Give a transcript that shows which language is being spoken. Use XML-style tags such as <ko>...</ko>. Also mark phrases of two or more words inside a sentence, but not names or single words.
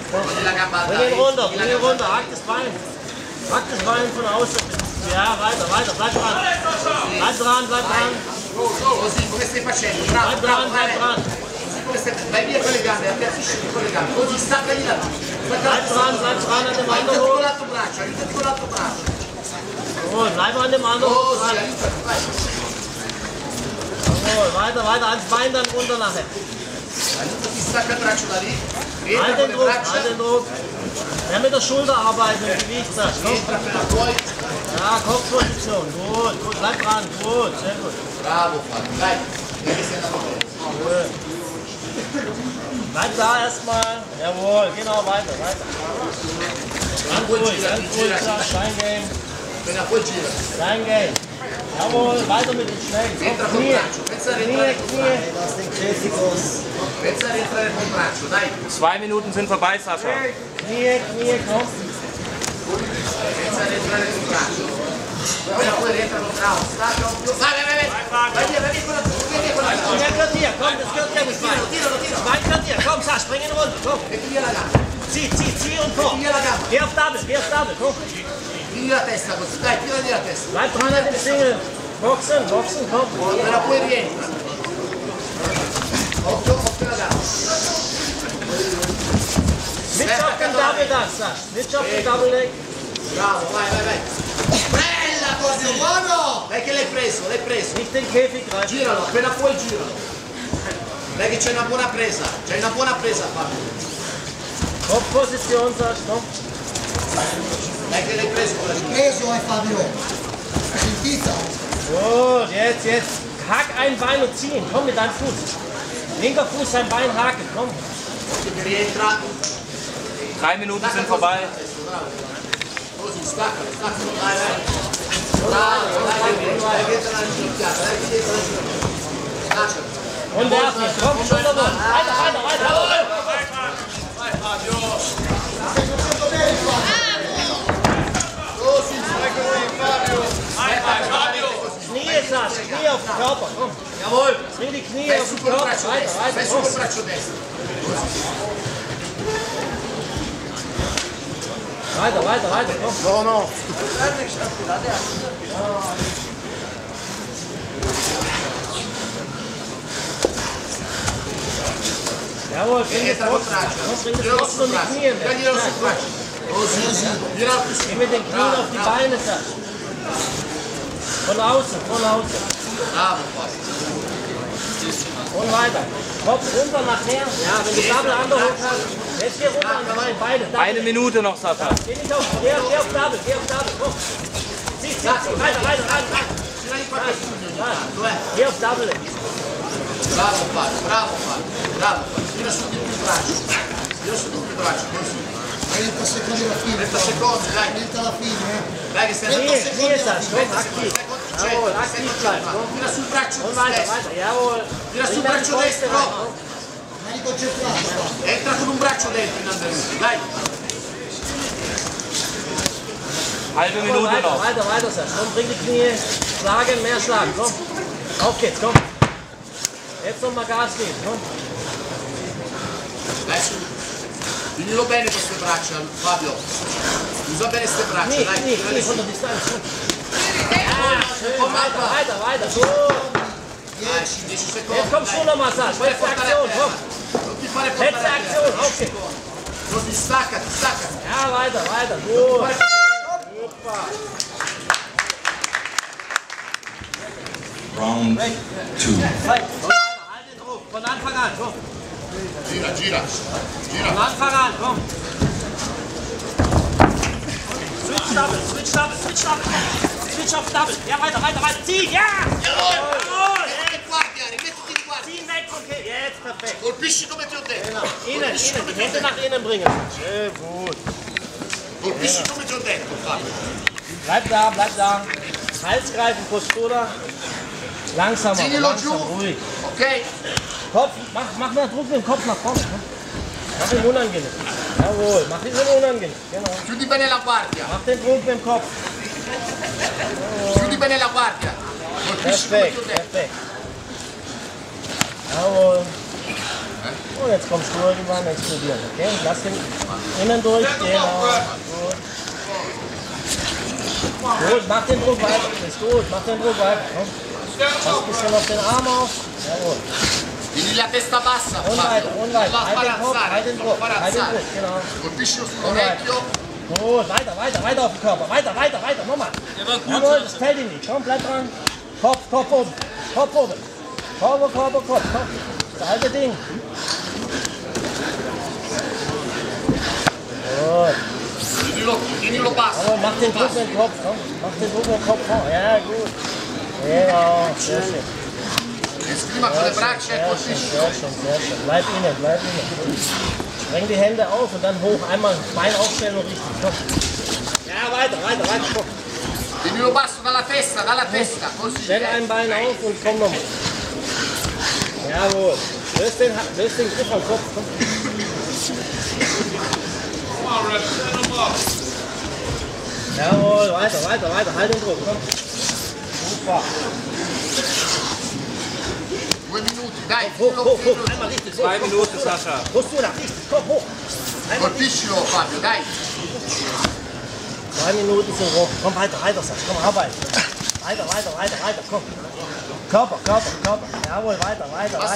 <de>Bring ihn runter, hack das Bein. Hack das Bein von außen. Ja, weiter, bleib dran. Bleib dran.</de> <it>Così, come stai facendo? Bravo,</it> <de>Bleib dran.</de> <it>Vai via con le gambe, appiattisci con le gambe. Così, staccagli la mano.</it> <de>Bleib dran an dem anderen</de> <it>Con</it> <de>hoch.</de> <it>l'altro braccio, aiutati con l'altro braccio.</it> <de>Jawohl, bleib an dem anderen hoch</de> <it>Così,</it> <de>dran.</de> <it>aiutati, vai.</it> <de>Jawohl, weiter, ans Bein dann runter nachher.</de> <it>Aiutati, stacca il braccio da lì. Rientra</it> <de>Halt</de> <it>con</it> <de>den</de> <it>le</it> <de>Druck,</de> <it>braccia.</it> <de>halt den Druck. Ja, mit der Schulter arbeiten, mit dem Gewicht, sagst du.</de> <it>Rientra appena puoi.</it> <de>Ja, Kopfposition, gut, bleib dran, gut, sehr gut.</de> <it>Bravo, Fabio, dai. Vedi se è andato bene.</it> <de>Bleib da erstmal, jawohl, genau, weiter. Ganz ruhig, Steingame.</de> <it>Appena puoi gira.</it> <de>Steingame. Jawohl, weiter mit den Schnellen.</de> <it>Entra col</it> <de>Knie,</de> <it>braccio, pensa a rientrare col</it> <de>Knie.</de> <it>braccio. Pensa a rientrare col braccio, dai.</it> <de>2 Minuten sind vorbei, Sascha. Knie, komm.</de> <it>Pensa a rientrare col braccio. Appena poi rientra col braccio. Stacca un po'. Vai via con la tua.</it> <de>Ja, gehört hier, komm, das gehört ja nicht rein.</de> <it>Tiro.</it> <de>Bein gehört hier, komm, Sasch, spring ihn runter, komm.</de> <it>Metti via la gamba.</it> <de>Zieh und komm.</de> <it>Via la gamba.</it> <de>Geh auf Double, komm.</de> <it>Tiri la testa così, dai, tirati la testa.</it> <de>Bleib dran an dem Single. Boxen, komm.</de> <it>Appena poi rientra. Occhio la gamba.</it> <de>Switch auf den Double dann, Sasch. Switch auf den</de> <en>Double Leg.</en> <it>Bravo, vai. Bella cosa, buono! Dai che l'hai preso.</it> <de>Nicht den Käfig greifen.</de> <it>Giralo, appena puoi giralo. Dai che c'è una buona presa, Fabio.</it> <de>Kopfposition, Sasch, komm.</de> <it>Dai che l'hai preso con la gira. Peso Fabio, sentita.</it> <de>Gut, jetzt. Hack ein Bein und ziehen. Komm mit deinem Fuß. Linker Fuß sein Bein haken, komm.</de> <it>Occhio che rientra.</it> <de>3 Minuten sind vorbei.</de> <it>Così, stacca, vai. Bravo, dai che entra la ginocchiata, Stacca.</it> <de>Und werfen, komm, Schulterbund. Weiter.</de> <it>Così, stai così, Fabio.</it> <de>Knie, Sasch, Knie auf den Körper, komm. Jawohl. Bring die Knie</de> <it>Vai</it> <de>auf</de> <it>su</it> <de>den</de> <it>col</it> <de>Körper.</de> <it>braccio destro,</it> <de>Weiter,</de> <it>vai su</it> <de>komm.</de> <it>col braccio destro.</it> <de>Weiter, komm. No. Jawohl, bring das</de> <it>Entra col</it> <de>Boxen.</de> <it>braccio.</it> <de>Komm, bring das</de> <it>Giralo</it> <de>Boxen</de> <it>sul</it> <de>und die</de> <it>braccio.</it> <de>Knie.</de> <it>Taglielo sul braccio. Così, giralo più su.</it> <de>Geh mit den Knien auf die Beine, Sasch. Von außen. Bravo, Fabio. Und weiter. Kopf runter nachher. Ja, wenn du</de> <en>Double Underhook</en> <de>hast. Jetzt geh runter an die Beine. Double. 1 Minute noch, Sascha. Geh nicht auf. Geh auf Double. Komm. Zieh. Weiter.</de> <it>Tirali qualche pugno ogni tanto,</it> <de>Geh auf Double.</de> <it>Bravo Fabio. Tira su di più il braccio. Così. 30 secondi alla fine. 30 secondi, dai. 30 alla fine. Dai che stai</it> <de>Knie, Sasch. Komm,</de> <it>30</it> <de>aktiv.</de> <it>secondi.</it> <de>Jawohl, aktiv bleiben. Komm.</de> <it>Tira sul braccio</it> <de>Und weiter.</de> <it>destro.</it> <de>Jawohl.</de> <it>Tira sul</it> <de>Bring deine</de> <it>braccio</it> <de>Fäuste</de> <it>destro.</it> <de>rein.</de> <it>Mani concentrate. Entra con un braccio dentro in Andalusia, dai.</it> <de>Halbe Minute noch. Weiter, Sasch. Komm, bring die Knie. Schlagen, mehr schlagen. Komm. Auf geht's, komm. Jetzt nochmal Gas geben, komm.</de> <it>Dai su. Tienilo bene queste braccia, Fabio. Usa bene queste braccia,</it> <de>Knie,</de> <it>dai.</it> <de>Knie von der Distanz. Komm. Schön, Weiter. So.</de> <it>10 secondi.</it> <de>Jetzt komm schon nochmal, Sasch. Letzte Aktion, komm.</de> <it>Non ti fare portare</it> <de>Letzte</de> <it>a terra.</it> <de>Aktion, auf geht's.</de> <it>Non Staccati, staccati.</it> <de>Ja, weiter, weiter. Gut. Super. Round 2. Halt den Druck. Von Anfang an. Komm.</de> <it>Gira, gira.</it> <de>Von Anfang an. Komm.</de> <en>Switch double, switch double, switch double.</en> <de>Switch auf double. Ja, weiter, weiter, weiter. Ziehen, ja! Jawohl!</de> <it>Guardia, rimettiti di guardia.</it> <de>Ziehen weg, okay. Jetzt perfekt.</de> <it>Colpisci come ti ho detto.</it> <de>Genau. Innen, innen. Die Hände nach innen bringen. Schön gut.</de> <it>Colpisci come ti ho detto, Fabio.</it> <de>Bleib da, bleib da. Hals greifen, Postura. Langsamer, langsam, ruhig. Ok? Kopf, mach mehr Druck mit dem Kopf nach vorne. Mach ihn unangenehm. Jawohl, mach ihn unangenehm. Genau.</de> <it>Chiudi bene la guardia.</it> <de>Mach den Druck mit dem Kopf.</de> <it>Chiudi bene la guardia. Colpisci come ti ho</it> <de>Perfekt,</de> <it>detto.</it> <de>perfekt. Jawohl. Und jetzt kommst du irgendwann explodieren, okay? Lass den innen durch, genau. Gut, mach den Druck weiter. Ist gut, mach den Druck weiter. Komm. Pass ein bisschen auf den Arm auf. Jawohl.</de> <it>Tieni la testa bassa.</it> <de>Und weiter, und weiter. Halt den Kopf, halt den Druck, halt den Druck, genau.</de> <it>Colpisci lo specchio.</it> <de>Gut, weiter, weiter, weiter auf den Körper. Weiter, weiter, weiter, nochmal. Jawohl, das fällt ihm nicht. Komm, bleib dran. Kopf, Kopf oben. Kopf oben. Kopf, Kopf, Kopf. Das alte Ding. Gut.</de> <it>Tienilo basso.</it> <de>Aber mach den Druck mit dem Kopf. Komm. Mach den Druck mit dem Kopf. Ja, gut. Genau, sehr schön.</de> <it>Esprima con le braccia e</it> <de>Sehr schön,</de> <it>colpisci.</it> <de>sehr schön, sehr schön. Bleib innen, bleib innen. Spreng die Hände auf und dann hoch. Einmal Bein aufstellen und richtig. Komm. Ja, weiter, weiter, weiter. Komm.</de> <it>Tienilo basso dalla testa, così.</it> <de>Stell ein Bein auf und komm nochmal. Jawohl. Löst den Griff am Kopf. Komm. Jawohl, weiter, weiter, weiter. Halt den Druck. Komm. Super.</de> <it>2 minuti, dai.</it> <de>Hoch, hoch, hoch. Einmal richtig. 2 Minuten, Sascha. Postura, richtig. Komm, hoch. Einmal.</de> <it>Colpiscilo, Fabio, dai.</it> <de>2 Minuten sind rum. Komm weiter, weiter, Sascha. Komm, arbeiten. Weiter, weiter, weiter, weiter. Komm. Körper, Körper, Körper. Jawohl, weiter, weiter,</de> <it>Basta</it>